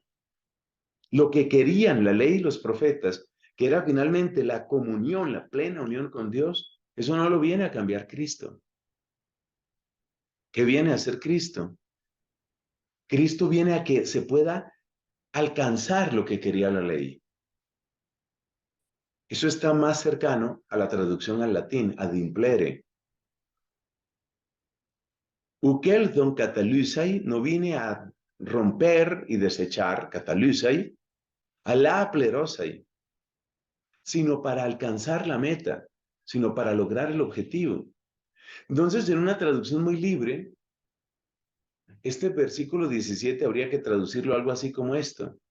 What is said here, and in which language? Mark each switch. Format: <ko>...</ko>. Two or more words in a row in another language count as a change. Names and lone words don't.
<es>Lo que querían la ley y los profetas, que era finalmente la comunión, la plena unión con Dios, eso no lo viene a cambiar Cristo. ¿Qué viene a hacer Cristo? Cristo viene a que se pueda alcanzar lo que quería la ley. Eso está más cercano a la traducción al latín,</es> <la>ad implere.</la> <el>οὐκ ἦλθον καταλῦσαι</el> <es>no viene a romper y desechar, catalysai,</es> <el>ἀλλὰ πληρῶσαι,</el> <es>sino para alcanzar la meta, sino para lograr el objetivo. Entonces, en una traducción muy libre, este versículo 17 habría que traducirlo algo así como esto.</es>